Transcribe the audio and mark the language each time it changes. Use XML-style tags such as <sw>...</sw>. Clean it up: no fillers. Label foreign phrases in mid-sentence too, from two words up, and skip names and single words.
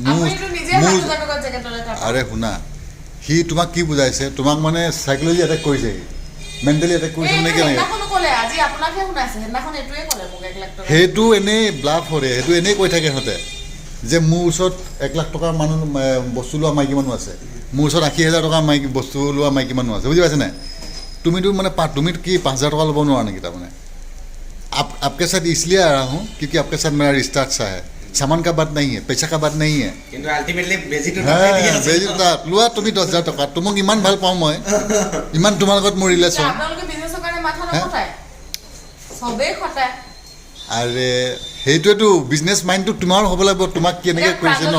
<as>আৰে শুনা সি তোমাক কি বুজাইছে তোমাক মানে</as> <en>psychology attack</en> <as>কৰিছে সি</as> <en>mentally attack</en> <as>কৰিছে মানে কেনেকৈ সেইটো এনেই ব্লাফ কৰে সেইটো এনেই কৈ থাকে সিহঁতে যে মোৰ ওচৰত 1 লাখ টকাৰ মানুহ বস্তু লোৱা মাইকী মানুহ আছে মোৰ ওচৰত 80,000 টকাৰ মাইকী বস্তু লোৱা মাইকী মানুহ আছে বুজি পাইছে নাই তুমিতো মানে তুমিতো কি 5,000 টকা ল'ব নোৱাৰা নেকি তাৰমানে</as> <hi>आपके साथ इसलिए आ रहा हूँ क्योंकि आपके साथ मेरा रिश्ता अच्छा है सामान का बात नहीं है पैसा का बात नहीं है</hi> <as>কিন্তু আলটিমেটলি বেজিটো লোৱা তুমি 10,000 টকা তোমাক ইমান ভাল পাওঁ মই ইমান তোমাৰ লগত মোৰ ৰিলেশ্যন চবেই খটায় আৰে সেইটোৱেতো</as> <en>business mind</en> <as>তোমাৰ হ'ব লাগিব তোমাক কেনেকৈ কৰিছে ন</as>